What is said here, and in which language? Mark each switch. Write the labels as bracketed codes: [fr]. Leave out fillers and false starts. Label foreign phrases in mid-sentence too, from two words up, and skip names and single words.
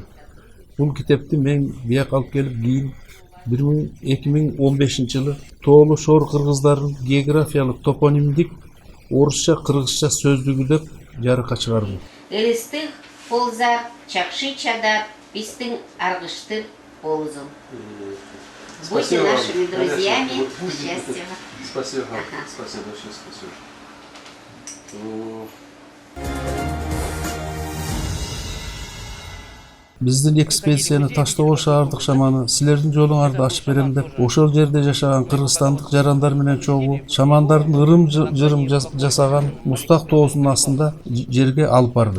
[ky] Бул китепти мен бияка алып келип кийин 2015 жылы Тоолу Шор кыргыздардын географиялык топонимдик орусча кыргызча сөздүгү деп жарыкка чыгардым. [cjs] Элистых ползар, чакши чадар, пистың аргыштыр ползу. [ru] Будьте нашими друзьями. Счастья. Спасибо. Спасибо, большое спасибо. [ky] Биздин экспедицияны Таштоол шаардык шаманы силердин жолуңарды ачып берем деп ошол жерде жашаган кыргызстандык жарандар менен чогуу шамандардын ырым-жырым жасаган Мустак тоосунун астында жерге алып барды.